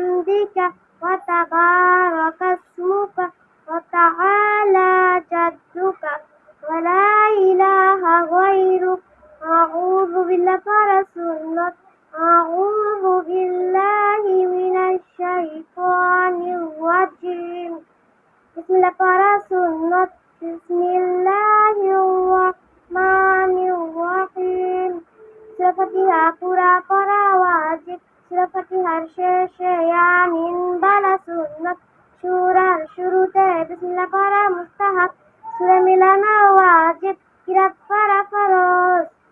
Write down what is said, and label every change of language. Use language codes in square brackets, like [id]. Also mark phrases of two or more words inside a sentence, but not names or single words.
[ar] بحمدك وتبارك اسمك وتعالى جدك ولا إله غيرك. أعوذ بالله [bn] পড়া সুন্নাত. [ar] أعوذ بالله من الشيطان الرجيم. [bn] Bismillah পড়া সুন্নাত. [ar] Bismillahirrahmanirrahim. [bn] সূরা ফাতিহা পুরা পড়া ওয়াজিব. Surah Fatihah শেষে ইয়ামিন বালা সুন্নাত। সূরার শুরুতে বিসমিল্লাহ পড়া মুস্তাহাব। সূরা মিলানো ওয়াজিব। কিরাত পড়া ফরজ।